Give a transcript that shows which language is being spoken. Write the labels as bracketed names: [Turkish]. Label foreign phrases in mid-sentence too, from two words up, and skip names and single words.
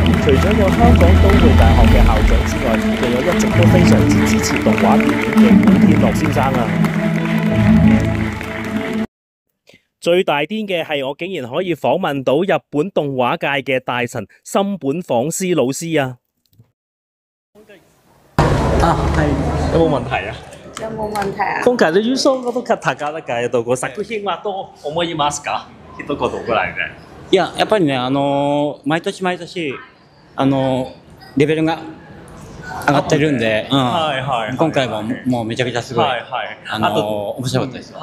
[Cantonese] 除咗有香港都會大學嘅校長之外，仲有一直都非常之支持動畫電影嘅古天樂先生啊！最大癲嘅係我竟然可以訪問到日本動畫界嘅大神森本晃司老師啊！係有冇問題啊？有冇問題啊？ [Japanese] 今回の優勝の方々が作品はどう思いますか？一言ぐらいで。いや、やっぱりね、毎年レベルが上がってるんで、今回ももうめちゃくちゃすごい、面白かったです。